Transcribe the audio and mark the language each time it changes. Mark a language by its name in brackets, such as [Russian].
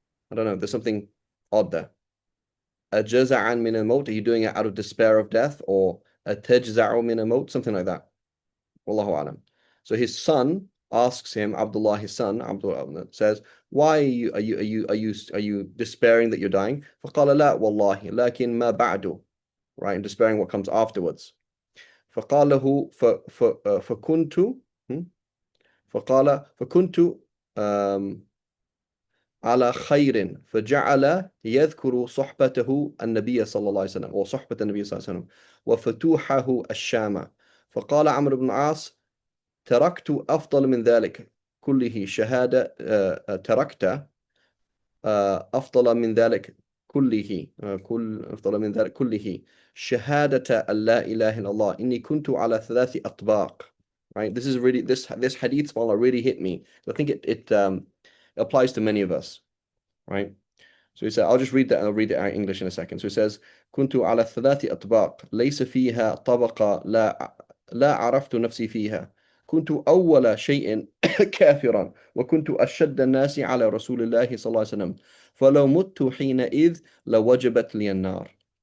[English] I don't know, there's something odd there. [Arabic] أجزعا من الموت, [English] are you doing it out of despair of death, or [Arabic] أتجزع من الموت, [English] something like that. Wallahu alam. So his son asks him, Abdullah, his son, Abdullah says, why are you despairing that you're dying? [Arabic] فقال لا والله لكن ما بعده, [English] right, and despairing what comes afterwards. [Arabic] فقال له فكنت فقال فكنت على خير فجعل يذكر صحبته النبي صلى الله عليه وسلم وصحبة النبي صلى الله عليه وسلم وفتوحه الشام. فقال عمرو بن العاص تركت أفضل من ذلك كله شهادة تركت أفضل من ذلك كله أفضل من ذلك كله شهادة أن لا إله إلا الله إني كنت على 3 أطباق. [English] Right, this is really this hadith subhanAllah really hit me. I think it applies to many of us. Right, so he said, I'll just read that and I'll read it in English in a second. So he says [Arabic] كنت على 3 أطباق ليس فيها طبقة لا عرفت نفسي فيها كنت أول شيء كافرا وكنت أشد الناس على رسول الله صلى الله عليه وسلم فلو مت حينئذ لوجبت لي النار